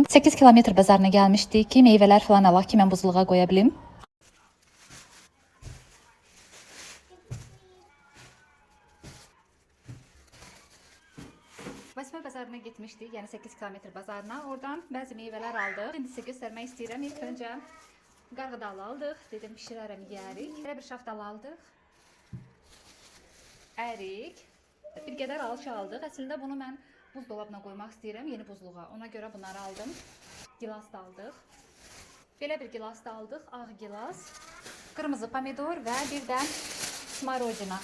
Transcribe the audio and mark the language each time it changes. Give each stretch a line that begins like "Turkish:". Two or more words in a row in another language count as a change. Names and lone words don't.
Turkish: 8 kilometre bazarına gelmiştik ki meyveler falan Allah ki ben buzluğa koyabilirim. Vasfə bazarına gitmişdik, yani 8 kilometre bazarına. Oradan bazı meyveler aldık. Şimdi size göstermek istedim.
Azerbaijani: İlk önce qarğıdalı aldıq. Dedim pişirərəm, yeyərik. Belə bir şaftal aldıq. Ərik. Bir qədər alça aldıq. Əslində bunu mən buzdolabına qoymaq istəyirəm, yeni buzluğa. Ona görə bunları aldım. Gilas da aldıq. Belə bir gilas da aldıq, ağ gilas. Qırmızı pomidor və bir də smarodina.